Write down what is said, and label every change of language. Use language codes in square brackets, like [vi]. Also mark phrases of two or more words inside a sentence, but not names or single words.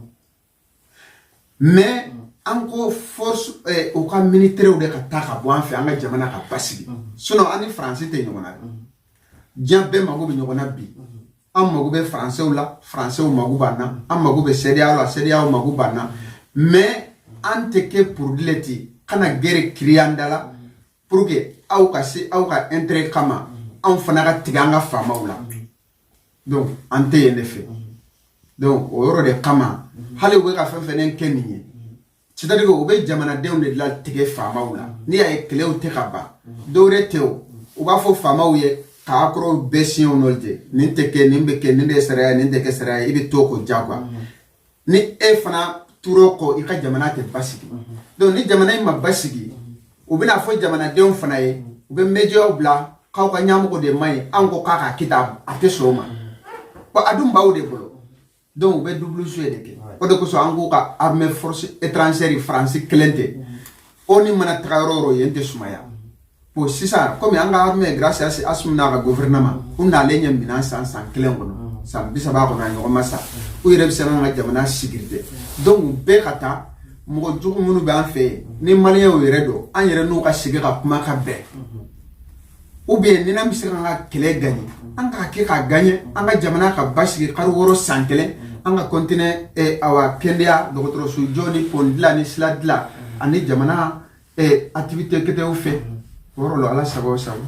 [bm] mais an ko force u ka militaires de ka taa ka bɔ an fɛ an ka jamana ka basigi sinon an ni France tɛ ɲɔgɔn na diɲɛ bɛɛ mago bɛ ɲɔgɔn na bi an mago bɛ français la français mago b'an na an mago bɛ CEDEAO la CEDEAO mago b'an na mais an tɛ kɛ produit ten kana guerre créer an da la [fr] pour que [bm] aw ka se aw ka intérêt kama an fana ka tigɛ an ka faamaw la donc an tɛ yen de fɛ donc o yɔrɔ de kama hali u bɛ ka fɛn fɛn kɛ nin ye [fr] c'est-à-dire que [bm] u bɛ jamanadenw de la tigɛ faamaw la n'i y'a ye kɛlɛw tɛ ka ban dɔwɛrɛ tɛ o u b'a fɔ faamaw ye k'a kɔrɔ bɛɛ siɲɛw n'o tɛ nin tɛ kɛ nin bɛ kɛ nin de ye sariya ye nin tɛ kɛ sariya ye i bɛ to k'o diyagoya ni e fana tur'o kɔ i ka jamana tɛ basigi donc ni jamana in ma basigi u bɛna fɔ jamanadenw fana ye u bɛ médiaw bila k'aw ka ɲɛmɔgɔ de man ɲi an ko k'a ka kita a tɛ sɔn o ma bon a dun b'aw de bolo donc u bɛ [fr] double jeu [bm] de kɛ o de kosɔn an k'u ka [fr] armée force étrangère [bm] France kelen tɛ o ni mana taga yɔrɔ o yɔrɔ yen tɛ sumaya bon sisan komi an ka [fr] armée grâce à [bm] Assimi n'a ka gouvernement u nalen ɲɛ minɛn san kelen kɔnɔ san 30 kɔnɔ a ɲɔgɔn ma sa u yɛrɛ bɛ se an ka jamana sécurité donc bɛɛ ka taa mɔgɔ jugu minnu bɛ an fɛ yen ni maliyɛnw yɛrɛ don an yɛrɛ n'u ka sigi ka kuma ka bɛn [fr] ou bien [bm] ni n'an bɛ se k'an ka kɛlɛ gagner an ka kɛ ka gagner an ka jamana ka basigi kalo 6 san kelen an ka continuer awa kɛnɛya dɔgɔtɔrɔso jɔ ni pont dilan ni sira dilan ani jamana activité kɛtɛw fɛ o yɔrɔ la ala sago sago